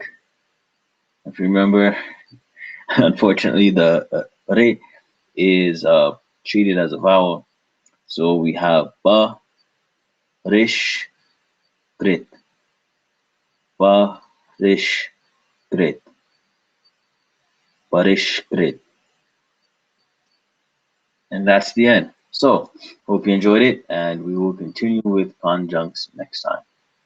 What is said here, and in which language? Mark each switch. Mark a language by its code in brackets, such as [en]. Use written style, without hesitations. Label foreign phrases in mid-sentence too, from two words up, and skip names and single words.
[en] If you remember, unfortunately, the re is treated as a vowel. So we have ba, rish, grit. Ba, rish, grit. Barish, grit. And that's the end. So, hope you enjoyed it, and we will continue with conjuncts next time.